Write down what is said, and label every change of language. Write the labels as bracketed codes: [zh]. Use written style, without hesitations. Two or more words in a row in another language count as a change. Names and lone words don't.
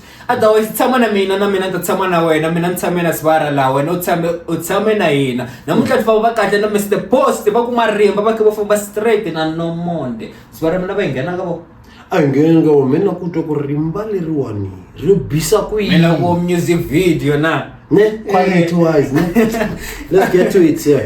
[ts] Otherwise tshama na mina ta tshama na wena mina ntshame na Sivara la wena u tshame na hina namuntlha va kahle na Mr. Post va ku Marimba va ke va famba straight na Nomonde Sivara mina va nghena ka vo ngene ka mina ku twa ku rimba leriwani ri bisa ku yini mina ku [en] music video [ts] na [en] ne quality wise ne let's get to it here